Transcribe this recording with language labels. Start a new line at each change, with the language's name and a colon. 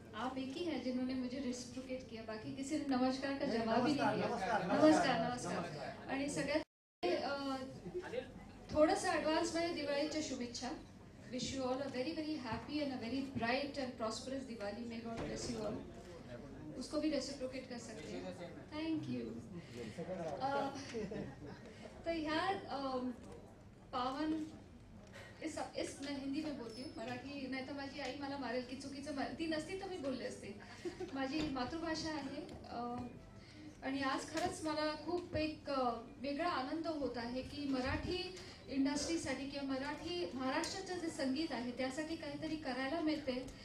Hindi: आप एक ही हैं जिन्होंने मुझे रेसिप्रोकेट किया, बाकी किसी ने नमस्कार का जवाब ही नहीं दिया. नमस्कार.
Marathi: आणि सगळ्यात थोडंसं ॲडव्हान्स मध्ये दिवाळीच्या शुभेच्छा.
English: Wish you all a very very happy and a very bright and prosperous Diwali. May God bless you all.
Hindi: उसको भी रेसिप्रोकेट कर सकते हैं.
English: Thank you.
Marathi: तो ह्या पावन इस
Hindi: मैं हिंदी में बोलती हूँ,
Marathi: मराठी नाही तर माझी आई मला मारेल की चुकीचं ती नसती तर मी बोलले असते. माझी मातृभाषा आहे आणि आज खरंच मला खूप एक वेगळा आनंद होत आहे की मराठी इंडस्ट्रीसाठी किंवा महाराष्ट्राचं जे संगीत आहे त्यासाठी काहीतरी करायला मिळते.